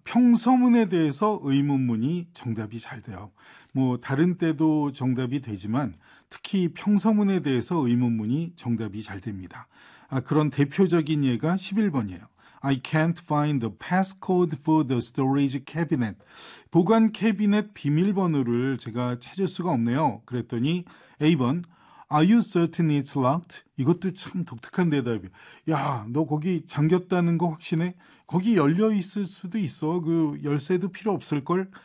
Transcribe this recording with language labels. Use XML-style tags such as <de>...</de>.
<ko>평서문에 대해서 의문문이 정답이 잘 돼요. 뭐 다른 때도 정답이 되지만 특히 평서문에 대해서 의문문이 정답이 잘 됩니다. 아, 그런 대표적인 예가 11번이에요.</ko> <en>I can't find the passcode for the storage cabinet.</en> <ko>보관 캐비넷 비밀번호를 제가 찾을 수가 없네요. 그랬더니 A번</ko> <en>Are you certain it's locked?</en> <ko>이것도 참 독특한 대답이에요. 야, 너 거기 잠겼다는 거 확신해? 거기 열려 있을 수도 있어. 그 열쇠도 필요 없을걸?</ko>